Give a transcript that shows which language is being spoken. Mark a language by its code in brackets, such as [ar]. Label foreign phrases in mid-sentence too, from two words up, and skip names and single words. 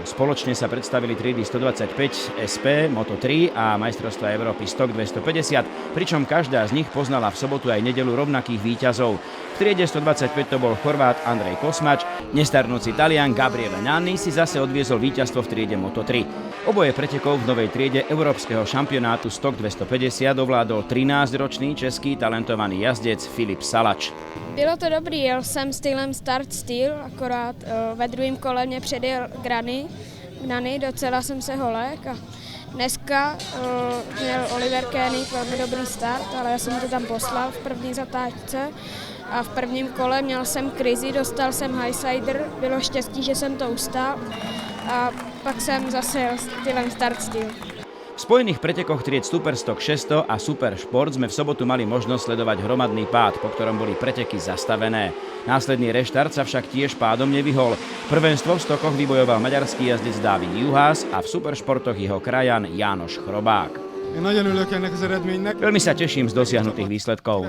[sk] Spoločne sa predstavili triedy 125 SP, Moto3 a majstrovstvá Európy Stock 250, pričom každá z nich poznala v sobotu aj nedeľu rovnakých víťazov. V triede 125 to bol Chorvát Andrej Kosmač, nestarnúci Talian Gabriele Nanni si zase odviezol víťazstvo v triede Moto3. Oboje pretekov v novej triede Európskeho šampionátu Stock 250 ovládol 13-ročný český talentovaný jazdec Filip Salač. [cs] Bylo to dobrý, jel jsem stylem start styl, akorát ve druhém kole mě předjel Gnany, docela jsem se holek a dneska měl Oliver Koenig velmi dobrý start, ale já jsem to tam poslal v první zatáčce a v prvním kole měl jsem krizi, dostal jsem highsider, bylo štěstí, že jsem to ustál a pak jsem zase jel stylem start styl. [sk] V spojených pretekoch tried Superstock 600 a Super Šport sme v sobotu mali možnosť sledovať hromadný pád, po ktorom boli preteky zastavené. Následný reštart sa však tiež pádom nevyhol. Prvenstvo v stokoch vybojoval maďarský jazdec Dávid Juhász a v Superšportoch jeho krajan János Chrobák. Veľmi sa teším z dosiahnutých výsledkov.